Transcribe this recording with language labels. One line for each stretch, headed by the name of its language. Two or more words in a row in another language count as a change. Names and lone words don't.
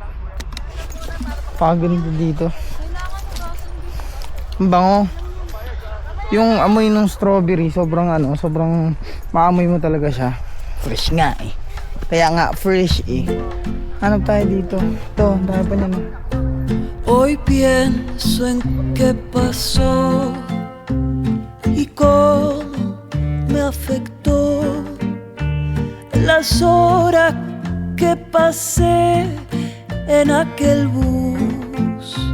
Filipino: Pakaganda dito. Ang bango. Yung amoy ng strawberry, sobrang maamoy mo talaga siya. Fresh nga eh. Kaya nga, fresh eh. Hanap tayo dito. Ito, tayo pa niyan.
Spanish: Hoy pienso en qué pasó y cómo me afectó las horas que pasé en aquel bus.